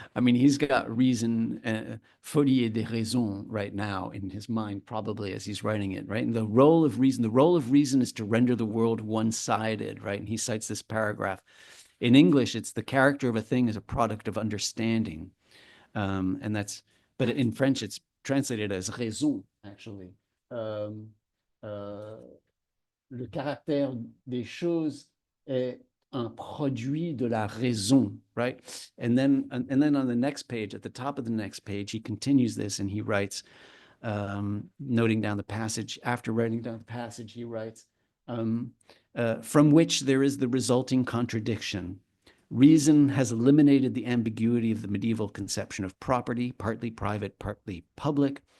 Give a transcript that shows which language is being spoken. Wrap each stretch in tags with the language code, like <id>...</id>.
<en>I mean, he's got reason,</en> <fr>folie de raison</fr> <en>right now in his mind, probably as he's writing it, right? And the role of reason is to render the world one-sided, right? And he cites this paragraph. In English, it's the character of a thing is a product of understanding. And that's, but in French, it's translated as raison, actually.</en> <fr>Le caractère des choses est un produit de la raison,</fr> <en>right? And then on the next page, at the top of the next page, he continues this and he writes, noting down the passage, after writing down the passage, he writes, from which there is the resulting contradiction. Reason has eliminated the ambiguity of the medieval conception of property, partly private, partly public.</en>